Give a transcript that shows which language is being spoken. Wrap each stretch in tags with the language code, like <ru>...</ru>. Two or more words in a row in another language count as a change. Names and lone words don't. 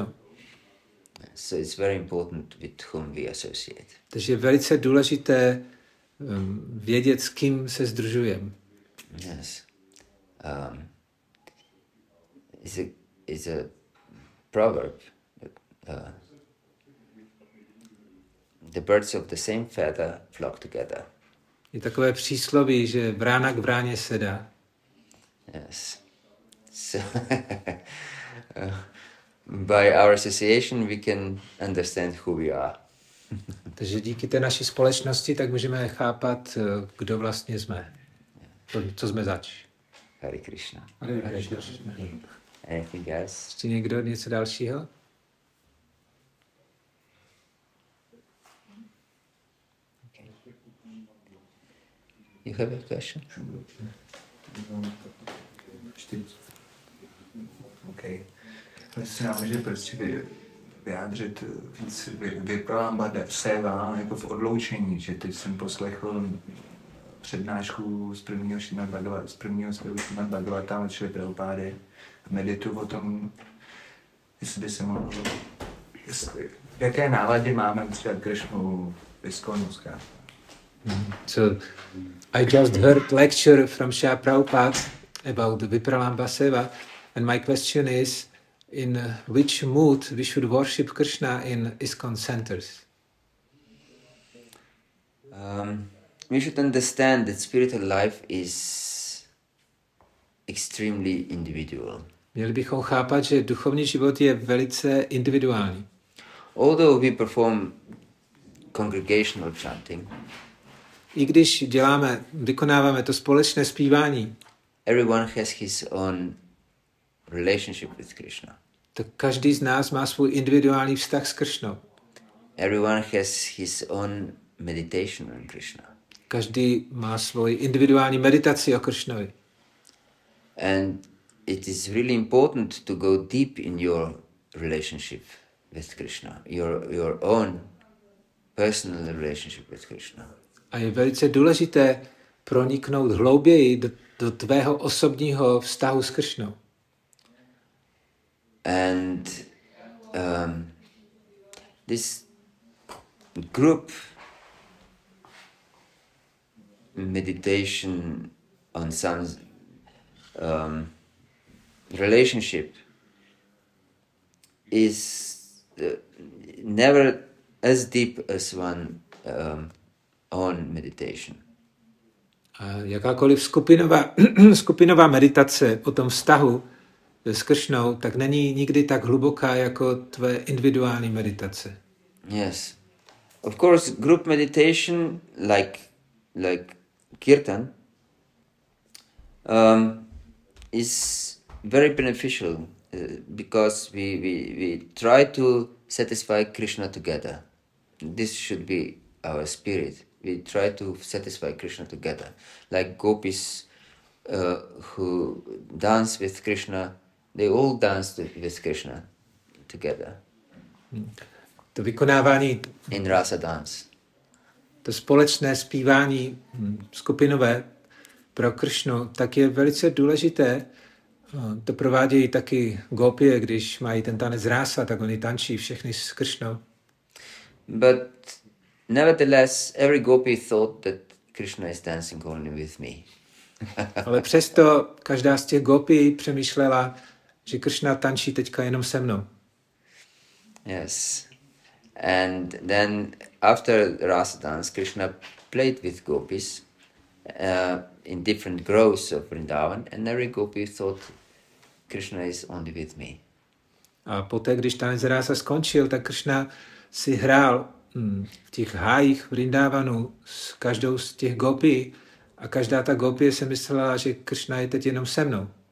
<en>So it's very important with whom we associate.</en> <cs>Takže je velice důležité vědět, s kým se sdružujeme.</cs> <en>Yes. It's a proverb. The birds of the same feather flock together.</en> <cs>Je takové přísloví, že vrána k vráně sedá.</cs> <en>Yes. So by our association we can understand who we are.</en> <cs>Takže díky té naší společnosti tak můžeme chápat, kdo vlastně jsme. Co jsme zač.</cs> <sa>हरे कृष्ण. हरे कृष्ण.</sa> <en>Anything else?</en> <cs>Ještě někdo něco dalšího?</cs> <en>Okay. You have a question? Okay.</en> <cs>Se nám může prostě vyjádřit víc Bhágavata-dharma jako v odloučení, že teď jsem poslechl přednášku z prvního Srimad Bhagavata od Šrily Prabhupády a medituju o tom, jestli by se mohlo, v jaké náladě máme třeba Krišnu Iskonu zkrátka.</cs> <en>So, I just heard lecture from Srila Prabhupada about the</en> <sa>विप्रलम्भ सेवा,</sa> <en>and my question is, in which mood we should worship Krishna in ISKCON centers? We should understand that spiritual life is extremely individual.</en> <cs>Měli bychom chápat, že duchovní život je velice individuální.</cs> <en>Although we perform congregational chanting,</en> <cs>I když vykonáváme to společné zpívání,</cs> <en>everyone has his own relationship with Krishna.</en> <cs>tak každý z nás má svůj individuální vztah s Krišnou.</cs> <en>Everyone has his own meditation on Krishna.</en> <cs>Každý má svoji individuální meditaci o Krišnovi.</cs> <en>And it is really important to go deep in your relationship with Krishna, your own personal relationship with Krishna.</en> <cs>A je velice důležité proniknout hlouběji do tvého osobního vztahu s Krišnou.</cs> <en>And this group meditation on some relationship is never as deep as one own meditation.</en> <cs>A jakákoliv skupinová meditace o tom vztahu s Krišnou, tak není nikdy tak hluboká jako tvé individuální meditace.</cs> <en>Yes. Of course, group meditation, like kirtan, is very beneficial because we try to satisfy Krishna together. This should be our spirit. We try to satisfy Krishna together. Like gopis who dance with Krishna, they all dance with Krishna together.</en> <cs>To vykonávání</cs> <en>in rasa dance.</en> <cs>To společné zpívání skupinové pro Krišnu, tak je velice důležité. To provádějí taky gopie, když mají ten tanec rása, tak oni tančí všechny s Krišnou.</cs> <en>But nevertheless, every gopi thought that Krishna is dancing only with me.</en> <cs>Ale přesto každá z těch gopí přemýšlela, že Krišna tančí teďka jenom se mnou.</cs> <en>Yes. And then after rasa dance, Krishna played with gopis in different groves of Vrindavan, and every gopi thought Krishna is only with me.</en> <cs>A poté, když tanec rása skončil, tak Krišna si hrál v těch hájích Vrindavanu s každou z těch gopí a každá ta gopie se myslela, že Krišna je teď jenom se mnou.</cs>